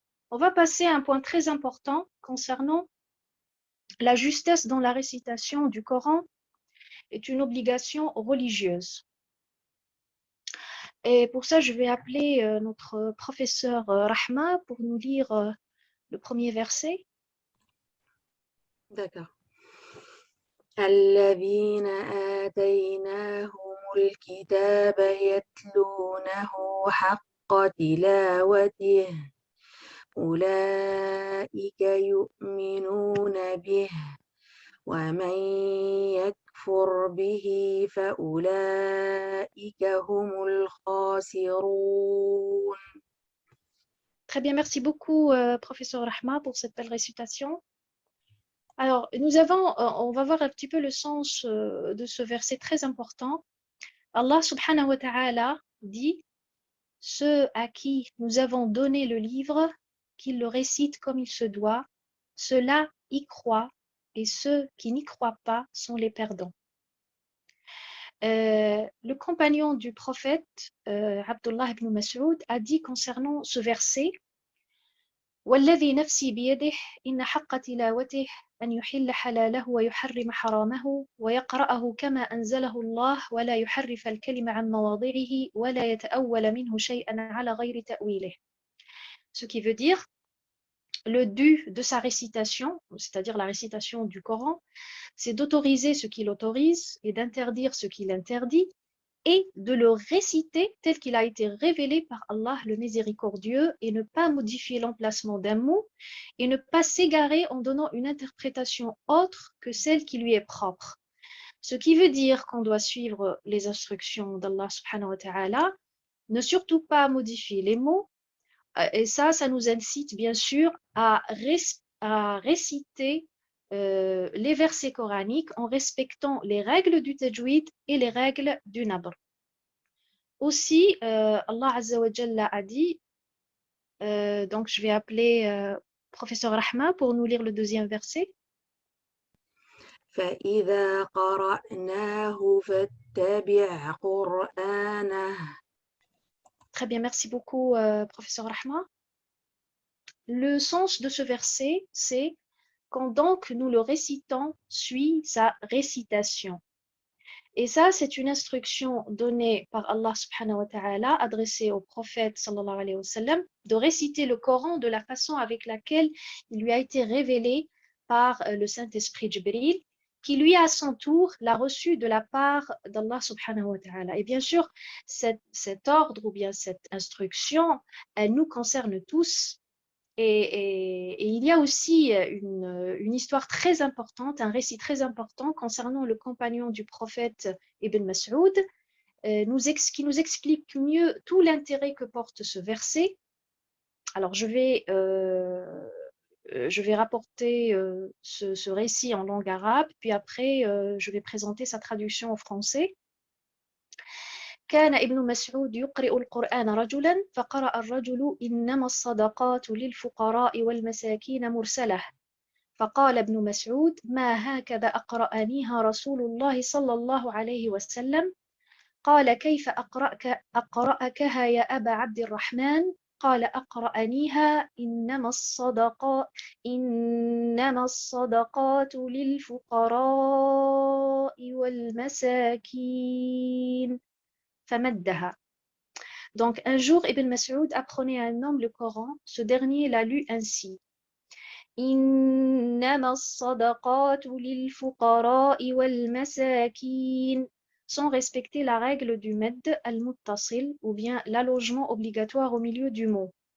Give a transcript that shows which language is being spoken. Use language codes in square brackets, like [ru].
[fr] On va passer à un point très important concernant la justesse dans la récitation du Coran est une obligation religieuse. Et pour ça, je vais appeler notre professeur Rahma pour nous lire le premier verset. D'accord. [ar] الذين آتيناهم الكتاب يتلونه حق تلاوته أولئك يؤمنون به ومن يكفر به فأولئك هم الخاسرون. [fr] Très bien, merci beaucoup, professeur Rahma, pour cette belle récitation. Alors, on va voir un petit peu le sens de ce verset très important. Allah subhanahu wa ta'ala dit, ceux à qui nous avons donné le livre, qu'ils le récitent comme il se doit, ceux-là y croient, et ceux qui n'y croient pas sont les perdants. Le compagnon du prophète, Abdullah ibn Mas'ud, a dit concernant ce verset, [ar] والذي نفسي بيده إن حق تلاوته أن يحل حلاله ويحرم حرامه ويقرأه كما أنزله الله ولا يحرف الكلم عن مواضعه ولا يتأول منه شيئا على غير تأويله. [fr] Ce qui veut dire, le dû de sa récitation, c'est-à-dire la récitation du Coran, c'est d'autoriser ce qu'il autorise et d'interdire ce qu'il interdit, et de le réciter tel qu'il a été révélé par Allah le miséricordieux, et ne pas modifier l'emplacement d'un mot, et ne pas s'égarer en donnant une interprétation autre que celle qui lui est propre. Ce qui veut dire qu'on doit suivre les instructions d'Allah subhanahu wa ta'ala, ne surtout pas modifier les mots, et ça nous incite bien sûr à réciter les versets coraniques en respectant les règles du tajwid et les règles du nabr. Aussi, Allah Azza wa Jalla a dit, donc je vais appeler professeur Rahma pour nous lire le deuxième verset. [ar] فإذا قرأناه فاتبع قرآنه. [fr] Très bien, merci beaucoup, professeur Rahma. Le sens de ce verset, c'est quand donc nous le récitons, suit sa récitation. Et ça, c'est une instruction donnée par Allah subhanahu wa ta'ala, adressée au prophète sallallahu alayhi wa sallam, de réciter le Coran de la façon avec laquelle il lui a été révélé par le Saint-Esprit Jibril, qui lui, à son tour, l'a reçu de la part d'Allah subhanahu wa ta'ala. Et bien sûr, cet ordre ou bien cette instruction, elle nous concerne tous. Et il y a aussi une histoire très importante, un récit très important concernant le compagnon du prophète Ibn Mas'ud, qui nous explique mieux tout l'intérêt que porte ce verset. Alors, je vais rapporter ce récit en langue arabe, puis après, je vais présenter sa traduction en français. [ar] كان ابن مسعود يقرئ القرآن رجلا فقرأ الرجل إنما الصدقات للفقراء والمساكين مرسلة فقال ابن مسعود ما هكذا أقرأنيها رسول الله صلى الله عليه وسلم قال كيف أقرأكها يا أبا عبد الرحمن قال أقرأنيها إنما الصدقات للفقراء والمساكين فمدها. [fr] Donc, un jour, Ibn Mas'ud apprenait à un homme le Coran. Ce dernier l'a lu ainsi. [ar] إنما الصدقات للفقراء والمساكين, [fr] sans respecter la règle du med al-muttasil, ou bien l'allongement obligatoire au milieu du mot.